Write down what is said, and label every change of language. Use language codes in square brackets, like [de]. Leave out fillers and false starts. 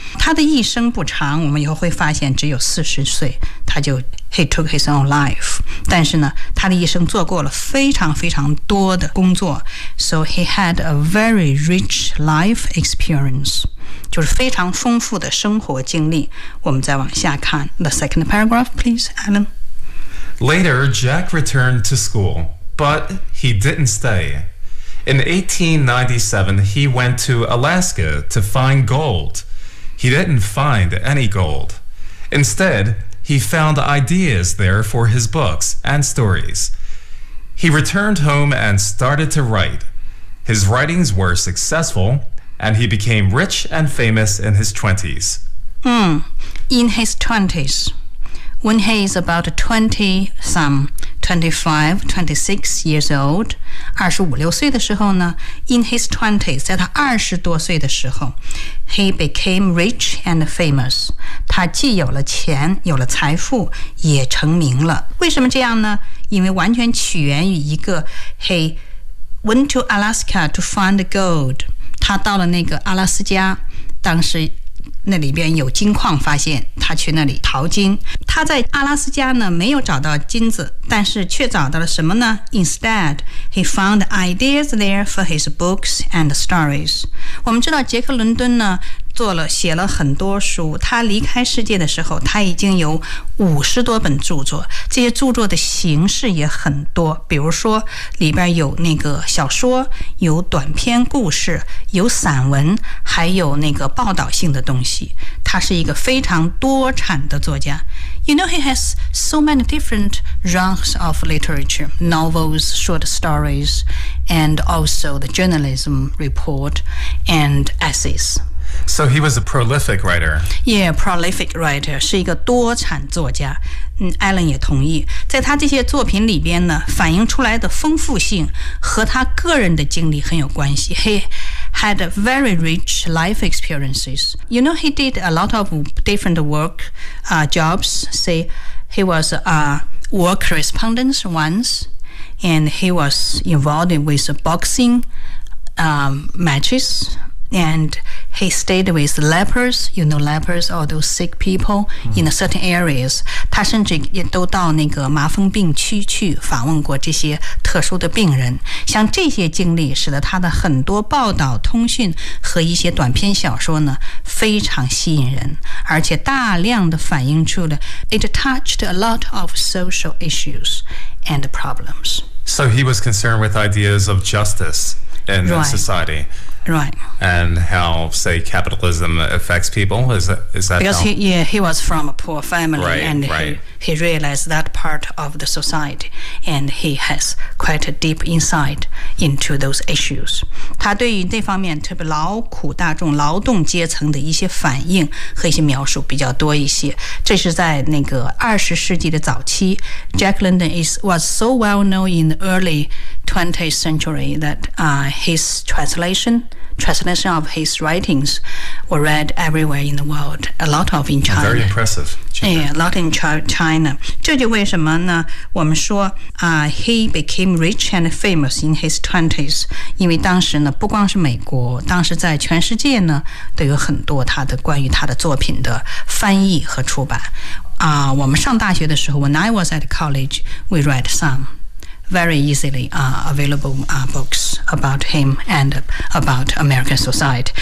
[zh] 他的一生不长，我们以后会发现只有40岁，他就。 [en] He took his own life. [zh] 但是呢，他的一生做过了非常非常多的工作。 [en] So he had a very rich life experience. [zh] 就是非常丰富的生活经历。我们再往下看。 [en] The second paragraph, please, Alan. Later, Jack returned to school, but he didn't stay. In 1897, he went to Alaska to find gold. He didn't find any gold. Instead,He found ideas there for his books and stories. He returned home and started to write. His writings were successful, and he became rich and famous in his 20s. In his 20s. When he is about 25, 26 years old, [zh] 25-26 的时候呢 [en] ,in his 20s, [zh] 在他20多岁的时候 [en] ,he became rich and famous. [zh] 他既有了钱有了财富也成名了。为什么这样呢因为完全起源于一个 , [en] he went to Alaska to find gold. [zh] 他到了那个阿拉斯加当时那里边有金矿发现他去那里淘金他在阿拉斯加呢没有找到金子但是却找到了什么呢 [en] Instead, he found ideas there for his books and stories [zh] 我们知道杰克伦敦呢做了写了很多书，他离开世界的时候他已经有50多本著作，这些著作的形式也很多，比如说里边有那个小说，有短篇故事，有散文，还有那个报道性的东西，他是一个非常多产的作家。 [en] You know, he has so many different genres of literature, novels, short stories, and also the journalism report and essays. So he was a prolific writer. Yeah, prolific writer, [zh] 是一个多产作家。 Alan 也同意，在他这些作品里边呢，反映出来的丰富性和他个人的经历很有关系。 [en] He had very rich life experiences. You know, he did a lot of different work, jobs. Say, he was a war correspondent once, and he was involved with boxing, matches. And he stayed with lepers, you know, lepers, all those sick people in certain areas. 他甚至也都到那个麻风病区去访问过这些特殊的病人。像这些经历使得他的很多报道、通讯和一些短篇小说呢，非常吸引人，而且大量的反映出了 it touched a lot of social issues and problems. So he was concerned with ideas of justice in society. Right. And how, say, capitalism affects people? Is that Because he was from a poor family. Right, and right. He realized that part of the society. And he has quite a deep insight into those issues. [zh] 他对于这方面特别劳苦大众劳动阶层的一些反应和一些描述比较多一些。这是在那个20世纪的早期。 [en] Jack London was so well known in the early 20th century that his translation of his writings were read everywhere in the world. A lot of in China. Very impressive. Yeah, a lot in China. [zh] 这就为什么呢？我们说 [en] he became rich and famous in his 20s. [zh] 因为当时呢，不光是美国，当时在全世界呢，都有很多他的关于他的作品的翻译和出版。我们上大学的时候 [en] ，when I was at college, we read some. Very easily available books about him and about American society.